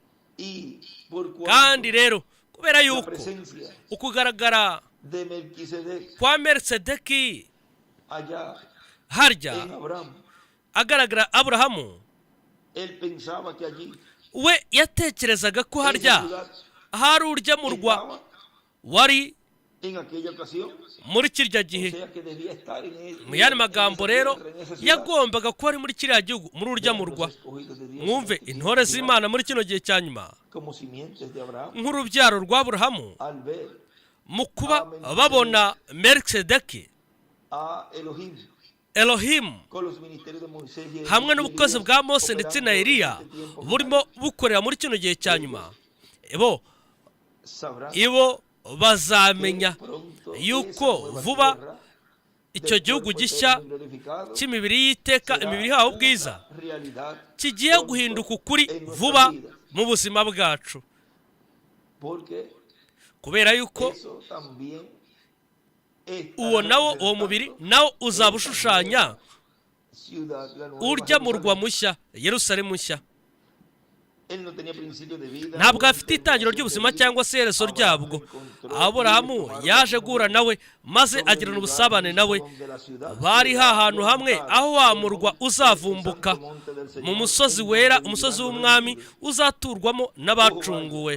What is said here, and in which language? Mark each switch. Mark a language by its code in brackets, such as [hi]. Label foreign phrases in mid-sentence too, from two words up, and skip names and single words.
[rw] kandi rero kubera yuko ukugaragara kwa Melikisedeki harya agaragara Aburahamu, we yatekerezaga ko harya hari urya murwa [es] estaba [rw] wari [es] en aquella ocasión. [rw] muri kirya gihe. [es] O sea que debía estar [rw] Mu yandi magambo rero [es] en esa ciudad. [rw] yagombaga kuba ari muri kiriya gihugu muri urya murwa. [es] Los escogidos de Dios [rw] mwumve [es] son [rw] intore z'Imana muri kino gihe cya nyuma [es] como simientes de Abraham [rw] nk'urubyaro rwa Aburahamu [es] al ver [rw] mu kuba babona Melikisedeki [es] a Elohim con los ministerios de Moisés y [rw] hamwe n'ubukozi [es] Elías [rw] bwa Mose ndetse na [es] operando [rw] Eliya [es] en este tiempo [rw] burimo bukorera muri kino gihe cya nyuma. [es] sabrán [rw] Ibo bazamenya [es] que pronto [rw] yuko [es] esa nueva [rw] vuba [es] tierra [rw] icyo [es] del [rw] gihugu [es] cuerpo [rw] gishya [es] eterno y glorificado [rw] cy'imibiri y'iteka, [es] será [rw] imibiri yaho [es] una [rw] ubwiza, [es] realidad [rw] kigiye [es] pronto [rw] guhinduka ukuri [es] en nuestras [rw] vuba [es] vidas. [rw] mu buzima bwacu, [es] Porque [rw] kubera yuko [es] eso también [rw] uwo nawo uwo mubiri nawo uzaba ushushanya [es] ciudad, la nueva [rw] urya murwa [es] Jerusalén. [rw] mushya, Yerusalemu nshya. [es] Él no tenía principio de vida, [rw] Ntabwo afite itangiro ry'ubuzima cyangwa se iherezo ryabwo. Aburahamu yaje guhura nawe maze agirana ubusabane nawe. Bari hahantu hamwe aho wa murwa uzavumbuka mu musozi wera, umusozi w'umwami uzaturwamo n'abacunguwe.